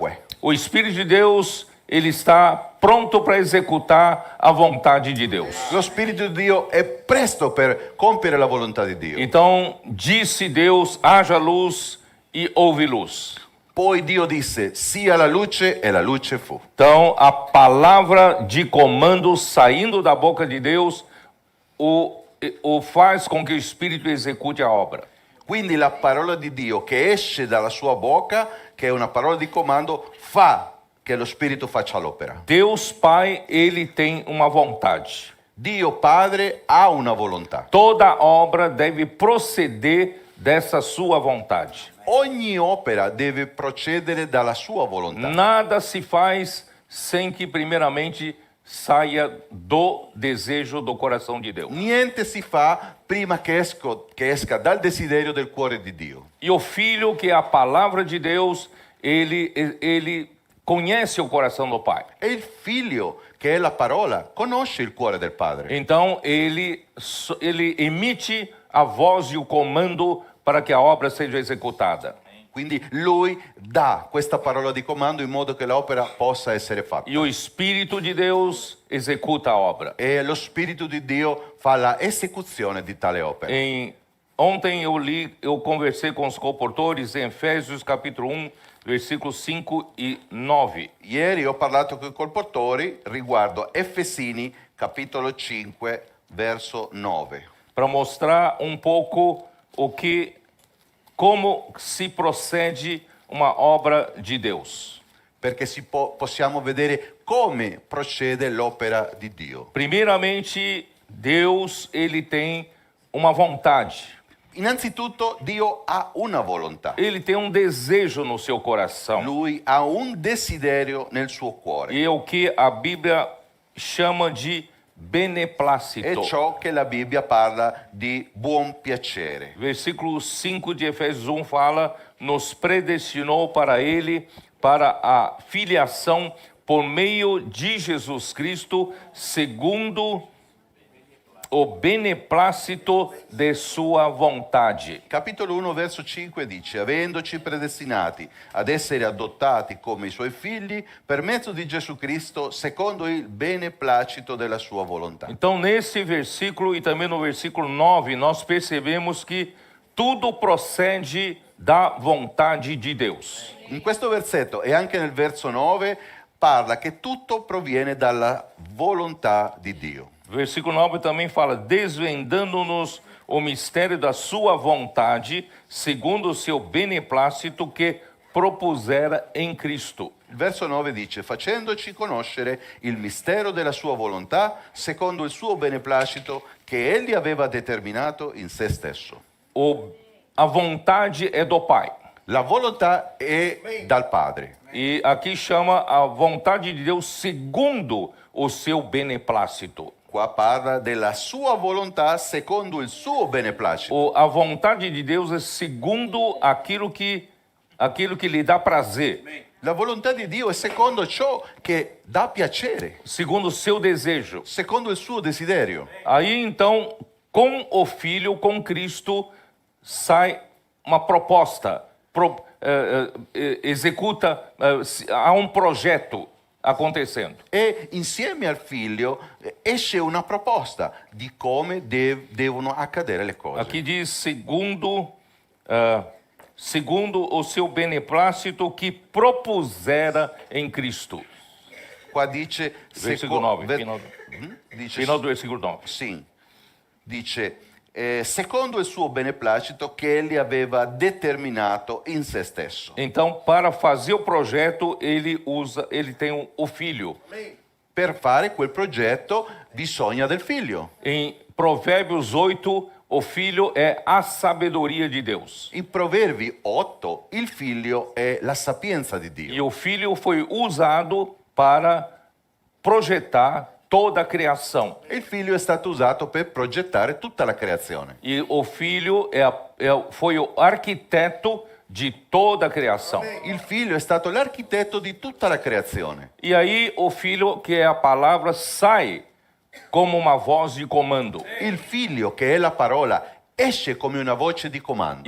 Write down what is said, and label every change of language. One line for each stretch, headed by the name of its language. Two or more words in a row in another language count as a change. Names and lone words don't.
Portuguese: O Espírito de Deus, ele está pronto para executar a vontade de Deus.
Italian: Lo Spirito di Dio è presto per compiere la volontà di Dio.
Portuguese: Então disse Deus: haja luz, e houve luz.
Italian: Poi Dio disse, sia la luce e la luce fu.
Portuguese: Então a palavra de comando saindo da boca de Deus o faz com que o Espírito execute a obra.
Italian: Quindi la parola di Dio che esce dalla sua bocca, che è una parola di comando, fa che lo Spirito faccia l'opera.
Portuguese: Deus Pai, ele tem uma vontade.
Italian: Dio Padre ha una volontà.
Portuguese: Toda obra deve proceder dessa sua vontade.
Italian: Ogni opera deve procedere dalla sua volontà.
Portuguese: Nada se faz sem que primeiramente saia do desejo do coração de Deus.
Italian: Niente si fa prima che esca dal desiderio del cuore di Dio.
Portuguese: E o Filho, que é a palavra de Deus, ele conhece o coração do Pai.
Italian: E il figlio, che è la parola, conosce il cuore del Padre.
Portuguese: Então ele emite a voz e o comando para que a obra seja executada.
Italian: Quindi lui dà questa parola di comando in modo che l'opera possa essere fatta.
Portuguese: E o Espírito de Deus executa a obra.
Italian: E lo Spirito di Dio fa la esecuzione di tale opera.
Portuguese: Ontem eu conversei com os comportores em Efésios capítulo 1, versículos 5 e 9.
Italian: Ieri ho parlato con i colportori riguardo Efesini capitolo 5 verso 9.
Portuguese: Para mostrar um pouco como se procede uma obra de Deus.
Italian: Perché possiamo vedere come procede l'opera di Dio.
Portuguese: Primeiramente, Deus, ele tem uma vontade.
Italian: Innanzitutto Dio ha una volontà.
Portuguese: Ele tem um desejo no seu coração.
Italian: Lui ha un desiderio nel suo cuore.
Portuguese: E é o que a Bíblia chama de beneplácito.
Italian: È ciò che la Bibbia parla di buon piacere.
Portuguese: Versículo 5 de Efésios 1 fala: nos predestinou para ele, para a filiação por meio de Jesus Cristo, segundo o beneplácito de sua vontade.
Italian: Capitolo 1 verso 5 dice: avendoci predestinati ad essere adottati come i suoi figli per mezzo di Gesù Cristo secondo il beneplacito della sua volontà.
Portuguese: Então, nesse versículo e também no versículo 9, nós percebemos que tudo procede da vontade de Deus.
Italian: In questo versetto e anche nel verso 9 parla che tutto proviene dalla volontà di Dio.
Portuguese: Versículo 9 também fala: desvendando-nos o mistério da sua vontade, segundo o seu beneplácito que propusera em Cristo.
Italian: Il verso 9 dice: facendoci conoscere il mistero della sua volontà, secondo il suo beneplacito che egli aveva determinato in se stesso.
Portuguese: A vontade é do Pai.
Italian: La volontà è dal Padre.
Portuguese: E aqui chama a vontade de Deus segundo o seu beneplácito.
Italian: Qua parla della sua volontà secondo il suo beneplacito.
Portuguese: A vontade de Deus é segundo aquilo que lhe dá prazer,
Italian: La volontà di Dio è secondo ciò che dà piacere,
Portuguese: segundo o seu desejo.
Italian: secondo il suo desiderio.
Portuguese: Aí então, com o Filho, com Cristo, sai uma proposta, há um projeto acontecendo.
Italian: E insieme al figlio esce una proposta di come devono accadere le cose.
Portuguese: Aqui diz segundo o seu beneplácito que propusera em Cristo.
Italian: Qua dice
Portuguese: Versículo 9,
Italian: dice,
Portuguese: final do versículo 9.
Italian: sì, dice secondo il suo beneplacito che egli aveva determinato in se stesso.
Portuguese: Então, para fazer o projeto, ele tem o Filho.
Italian: Per fare quel progetto bisogna del figlio.
Portuguese: Em Provérbios 8, o Filho é a sabedoria de Deus.
Italian: In Proverbi 8 il figlio è la sapienza di Dio.
Portuguese: E o Filho foi usado para projetar toda a criação.
Italian: Il figlio è stato usato per progettare tutta la creazione.
Portuguese: E o Filho foi o arquiteto de toda a criação.
Italian: Il figlio è stato l'architetto di tutta la creazione.
Portuguese: E aí o Filho, que é a palavra, sai como uma voz de comando.
Italian: Il figlio, che è la parola, esce come una voce di comando